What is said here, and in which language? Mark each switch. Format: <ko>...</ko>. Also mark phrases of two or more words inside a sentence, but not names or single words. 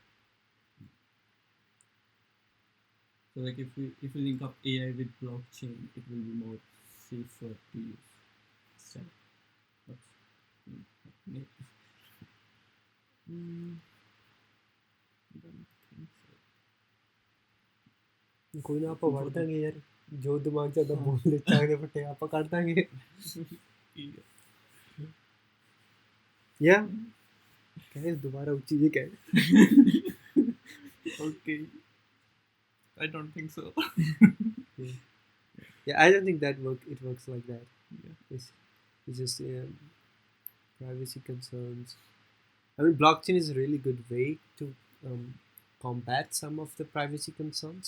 <en>So like if we link up AI with blockchain, it will be more safer to use. So, what's, mm, Mm, don't think so.</en> <pa>ਕੋਈ ਨਾ ਆਪਾਂ ਵੜ ਦਾਂਗੇ ਯਾਰ ਜੋ ਦਿਮਾਗ 'ਚ ਆਦਾ ਹਾਂ। ਬੋਲ ਦੇ ਚਾਹੇ ਫਟੇ ਆਪਾਂ ਕਰ ਦਾਂਗੇ</pa> <en>Yeah.</en> <pa>ਯਾ ਕਹੇ ਦੁਬਾਰਾ ਉੱਚੀ ਜੀ ਕਹੇ</pa> <en>Okay. I don't think so. yeah I don't think that works like that. Yeah. It's just privacy concerns. I mean blockchain is a really good way to combat some of the privacy concerns.</en>